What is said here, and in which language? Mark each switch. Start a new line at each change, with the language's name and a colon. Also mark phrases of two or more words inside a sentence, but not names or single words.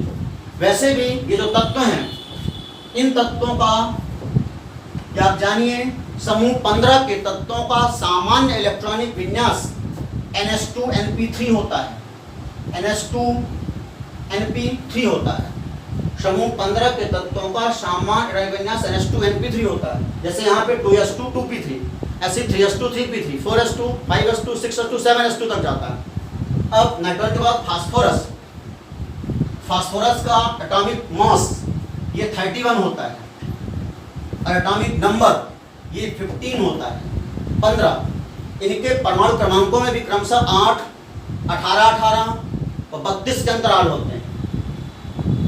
Hindi: वैसे भी ये जो तत्व हैं, इन तत्वों का क्या आप जानिए, समूह 15 के तत्वों का सामान्य इलेक्ट्रॉनिक विन्यास NS2NP3 होता है। NS2NP3 होता है। समूह 15 के तत्वों का सामान्य विन्यास NS2NP3 होता है। जैसे यहाँ पे 2s2 2p3, ऐसे 3s2 3p3, 4s2 5s2 6s2 7s2 तक जाता है। अब नाइट्रोजन के बाद फास्फोरस का
English: atomic mass
Hindi: ये 31 होता है और
English: atomic number
Hindi: ये 15 होता है। 15 इनके परमाणु क्रमांकों में भी क्रमशः 8, 18, 18 और 32 के अंतराल होते हैं।